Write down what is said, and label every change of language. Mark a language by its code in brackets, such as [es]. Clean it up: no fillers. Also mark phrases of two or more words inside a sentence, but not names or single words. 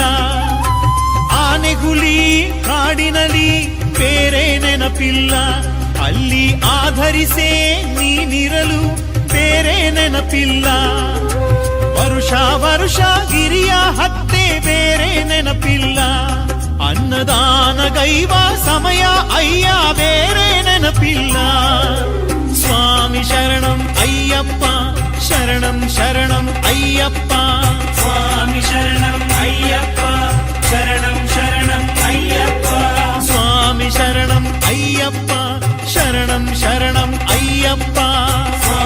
[kn] ಆನೆಗುಲಿ ಕಾಡಿನಲ್ಲಿ ಬೇರೆ ನೆನಪಿಲ್ಲ ಅಲ್ಲಿ ಆಧರಿಸೇ ನೀನಿರಲು ಬೇರೆ ನೆನಪಿಲ್ಲ ವರುಷ ವರುಷ ಗಿರಿಯ ಹತ್ತೆ ಬೇರೆ ನೆನಪಿಲ್ಲ ಅನ್ನದಾನ ಗೈವ ಸಮಯ ಅಯ್ಯ ಬೇರೆ ನೆನಪಿಲ್ಲ ಸ್ವಾಮಿ ಶರಣಂ ಅಯ್ಯಪ್ಪ ಶರಣಂ ಶರಣಂ ಅಯ್ಯಪ್ಪ [ta] சுவாமி சரணம் ஐயப்பா சரணம் சரணம் ஐயப்பா [kn] ಸ್ವಾಮಿ ಶರಣಂ ಅಯ್ಯಪ್ಪ ಶರಣಂ ಶರಣಂ ಅಯ್ಯಪ್ಪ